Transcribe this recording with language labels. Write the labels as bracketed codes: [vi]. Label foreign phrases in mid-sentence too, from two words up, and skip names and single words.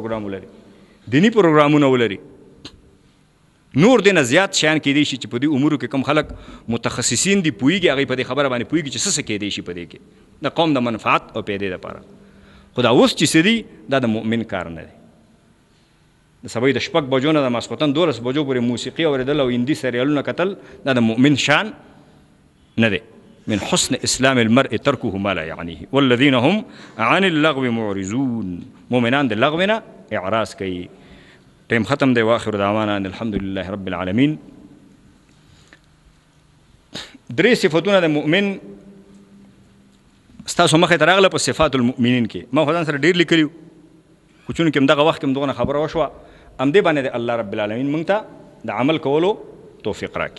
[ps] پروګرام ولري دینی پروګرامونه ولري نور دې نه زیات شیان کیدی شي چې په دې امورو کې کم خلک متخصصین دي پوهېږي هغوی په دې خبره باندې پوهېږي چې څه کیدی شي په دې کې د قوم د منفعت او پیدې دپاره خو دا اوس چې څه دي دا د مؤمن کار نه دی د سبا د شپږ بجو نه د ماسخوتن 12 بجو پورې موسیقي اورېدل او هندي سریالونه کتل دا د مؤمن شان نه دی [ar] من حسن اسلام المرء تركه ما لا يعنيه والذين هم عن اللغو معرضون [ps] مؤمنان د لغو نه اعراض کوي ټیم ختم دی [ar] واخر دعوانا ان الحمد لله رب العالمین [ps] درې صفتونه د مؤمن ستاسو مخې ته راغله په [ar] صفات المؤمنین [ps] کې ما خو ځان سره ډېر لیکلي خو چونکې همدغه وخت کې همدغونه خبره وشوه همدې باندې د الله رب العالمین موږ ته د عمل کولو توفیق